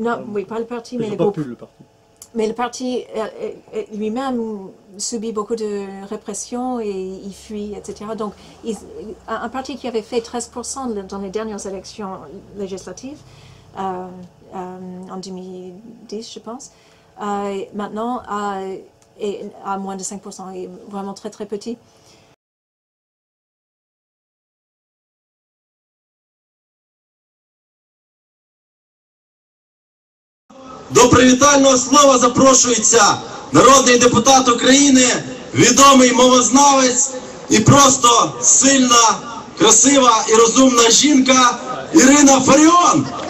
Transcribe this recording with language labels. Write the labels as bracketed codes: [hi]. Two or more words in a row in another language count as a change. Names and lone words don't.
[fr] Non, oui, pas le parti, mais le groupe. Mais le parti lui-même subit beaucoup de répression et il fuit, etc. Donc, un parti qui avait fait 13% dans les dernières élections législatives, en 2010, je pense, maintenant à moins de 5%, et vraiment très petit. [uk] До привітального слова запрошується народний депутат України, відомий мовознавець і просто сильна, красива і розумна жінка Ірина Фаріон.